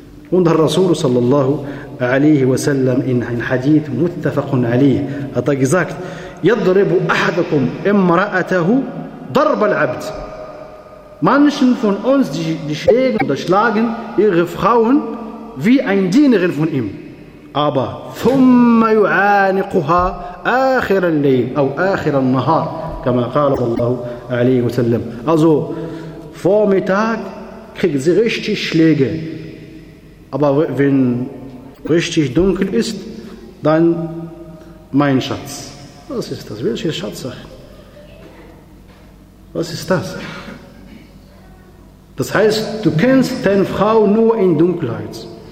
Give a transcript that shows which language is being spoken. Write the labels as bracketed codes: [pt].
[de] Und der Rasul sallallahu alaihi wa sallam in ein Hadith muttafaqun alaihi hat er gesagt, [ar] يَضْرِبُ أَحَدَكُمْ إِمْرَأَتَهُ ضَرْبَ الْعَبْدِ. [de] Manchen von uns, die schlägen oder schlagen ihre Frauen wie ein Dienerin von ihm. [ar] Aber ثُمَّ يُعَانِقُهَا آخِرَ اللَّيْلِ أو آخِرَ النَّهَارِ كما قال الله عليه وسلم. [de] Also vormittag kriegt sie richtig Schläge. Aber wenn richtig dunkel ist, dann mein Schatz. Was ist das? Welche Schatzsache? Was ist das? Das heißt, du kennst deine Frau nur in Dunkelheit.